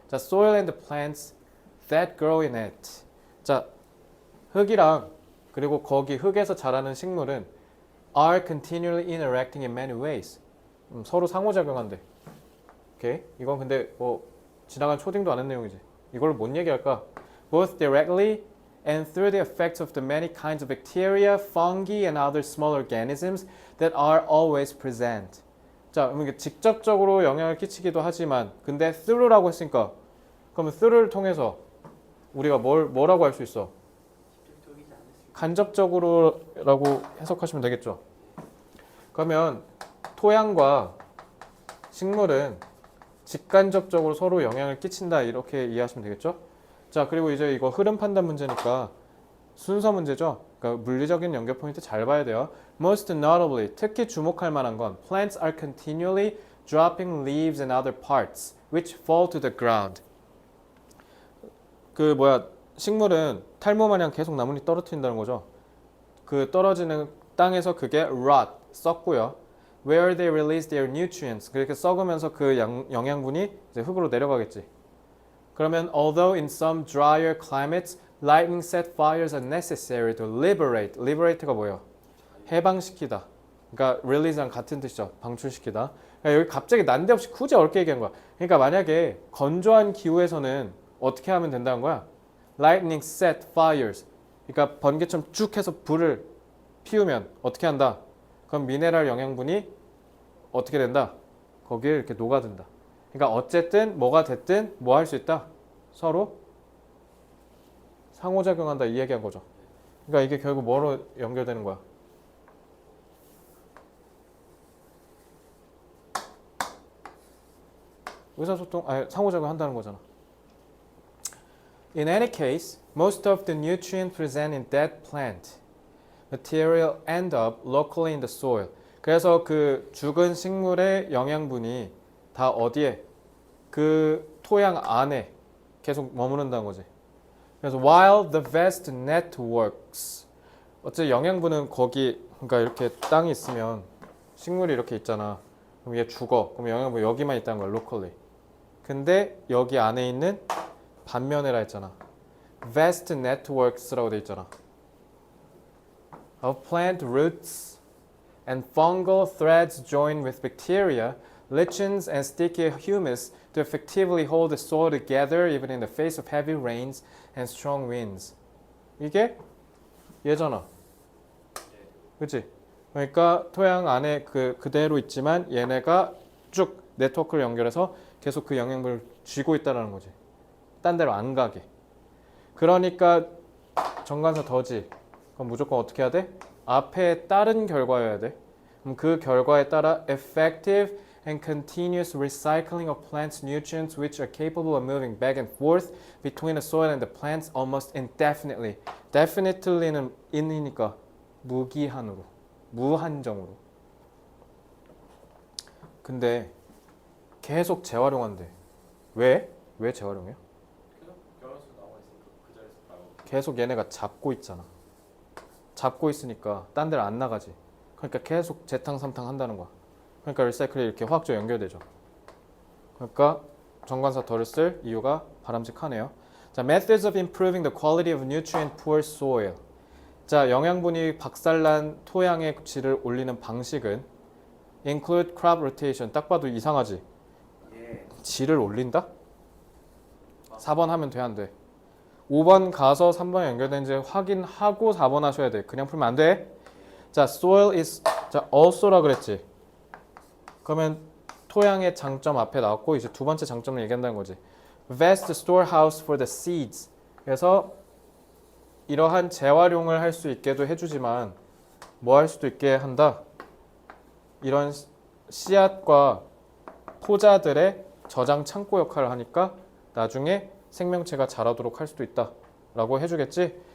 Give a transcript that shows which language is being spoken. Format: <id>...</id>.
<en>자, soil and the plants that grow in it.</en> <ko>자, 흙이랑 그리고 거기 흙에서 자라는 식물은</ko> <en>are continually interacting in many ways.</en> <ko>서로 상호작용한대. 오케이? 이건 근데 뭐 지나간 초딩도 아는 내용이지. 이걸 뭔 얘기할까?</ko> <en>Both directly and through the effects of the many kinds of bacteria, fungi, and other small organisms that are always present.</en> <ko>자, 그럼 이게 직접적으로 영향을 끼치기도 하지만, 근데 through라고 했으니까, 그러면 through를 통해서 우리가 뭐라고 할 수 있어? 직접적이지 않을 수 간접적으로라고 해석하시면 되겠죠. 그러면 토양과 식물은 직간접적으로 서로 영향을 끼친다 이렇게 이해하시면 되겠죠. 자, 그리고 이제 이거 흐름 판단 문제니까 순서 문제죠. 그러니까 물리적인 연결 포인트 잘 봐야 돼요.</ko> <en>Most notably,</en> <ko>특히 주목할 만한 건</ko> <en>plants are continually dropping leaves and other parts which fall to the ground.</en> <ko>식물은 탈모 마냥 계속 나뭇잎 떨어뜨린다는 거죠. 그 떨어지는 땅에서 그게 rot, 썩고요.</ko> <en>Where they release their nutrients,</en> <ko>그렇게 썩으면서 그 영양분이 이제 흙으로 내려가겠지. 그러면</ko> <en>although in some drier climates, lightning set fires are necessary to liberate.</en> <ko>liberate가 뭐예요? 해방시키다. 그러니까 release랑 같은 뜻이죠. 방출시키다. 그러니까 여기 갑자기 난데없이 굳이 어렵게 얘기한 거야. 그러니까 만약에 건조한 기후에서는 어떻게 하면 된다는 거야?</ko> <en>Lightning set fires.</en> <ko>그러니까 번개처럼 쭉 해서 불을 피우면 어떻게 한다? 그럼 미네랄 영양분이 어떻게 된다? 거기에 이렇게 녹아든다. 그러니까 어쨌든 뭐가 됐든 뭐 할 수 있다? 서로 상호작용한다 이 얘기한 거죠. 그러니까 이게 결국 뭐로 연결되는 거야? 상호작용 한다는 거잖아.</ko> <en>In any case, most of the nutrients present in that plant material end up locally in the soil.</en> <ko>그래서 그 죽은 식물의 영양분이 다 어디에? 그 토양 안에 계속 머무른다는 거지. 그래서</ko> <en>while the vast networks,</en> <ko>어째 영양분은 거기, 그러니까 이렇게 땅이 있으면 식물이 이렇게 있잖아. 그럼 얘 죽어. 그럼 영양분 여기만 있다는 거야, locally. 근데 여기 안에 있는 반면에라 했잖아. vast networks라고 돼 있잖아.</ko> <en>Of plant roots and fungal threads join with bacteria, lichens, and sticky humus to effectively hold the soil together even in the face of heavy rains and strong winds.</en> <ko>이게 얘잖아. 그치? 그러니까 토양 안에 그대로 있지만 얘네가 쭉 네트워크를 연결해서 계속 그 영양분을 쥐고 있다는 거지. 딴 데로 안 가게. 그러니까 정관사 더지. 그럼 무조건 어떻게 해야 돼? 앞에 따른 결과여야 돼. 그럼 그 결과에 따라</ko> <en>effective and continuous recycling of plants' nutrients which are capable of moving back and forth between the soil and the plants almost indefinitely.</en> <ko>definitely는 in이니까 무기한으로, 무한정으로. 근데 계속 재활용한대. 왜? 왜 재활용해요? 계속 결혼수 나와 있으니까 그 자리에서 나오고. 계속 얘네가 잡고 있잖아. 잡고 있으니까 딴 데를 안 나가지. 그러니까 계속 재탕 삼탕 한다는 거야. 그러니까 리사이클이 이렇게 화학적으로 연결되죠. 그러니까 정관사 덜을 쓸 이유가 바람직하네요.</ko> <en>자, methods of improving the quality of nutrient poor soil.</en> <ko>자, 영양분이 박살난 토양의 질을 올리는 방식은</ko> <en>include crop rotation.</en> <ko>딱 봐도 이상하지? 예. 질을 올린다? 4번 하면 돼, 안 돼? 5번 가서 3번 연결된지 확인하고 4번 하셔야 돼. 그냥 풀면 안 돼. 자,</ko> <en>soil is,</en> <ko>자, also라 그랬지. 그러면 토양의 장점 앞에 나왔고 이제 두 번째 장점을 얘기한다는 거지.</ko> <en>vast storehouse for the seeds.</en> <ko>그래서 이러한 재활용을 할 수 있게도 해주지만 뭐 할 수도 있게 한다. 이런 씨앗과 포자들의 저장 창고 역할을 하니까 나중에 생명체가 자라도록 할 수도 있다 라고 해주겠지.</ko>